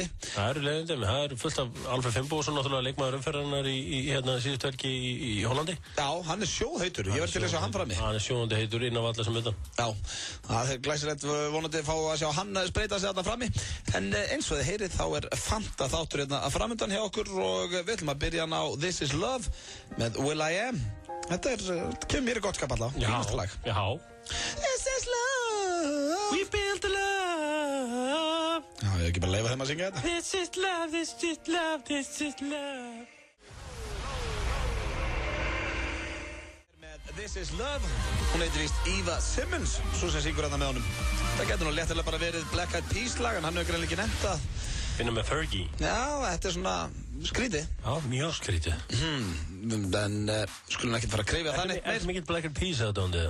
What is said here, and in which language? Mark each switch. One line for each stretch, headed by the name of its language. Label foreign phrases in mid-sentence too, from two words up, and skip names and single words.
Icelandic: Það er fullt af Alfred Finnbogason, náttúrulega leikmaður umferðarinnar í síðustu helgi í Hollandi. Já, hann er sjóðheitur. Ég verð til að sjá hann frammi. Hann er sjóðandi heitur inn á alla sem utan. Já, það er glæsilegt vonandi að fá að sjá hann spreita sig þarna frammi. En eins og þið heyrið þá er fanta þáttur hérna að framundan hjá okkur og við ætlum að byrja hann á This Is Love með will.i.am. Þetta kemur mér í gott skap allavega. Já.
English: This is love. We build a love.
Icelandic: Já, ég hef ekki bara leifa þeim að syngja þetta.
English: This is love, this is love, this is love. This is love.
Icelandic: Hún heitir víst Eva Simmons, svo sem syngur hann með honum. Það getur nú léttilega bara verið Black Eyed Peas lag, en hann hefur greinlega ekki nefnt það. Finna með Fergie. Já, þetta er svona skrítið. Já, mjög skrítið. En skulum ekki fara að krefja þannig. Er þetta mikill Black Eyed Peas aðdándið?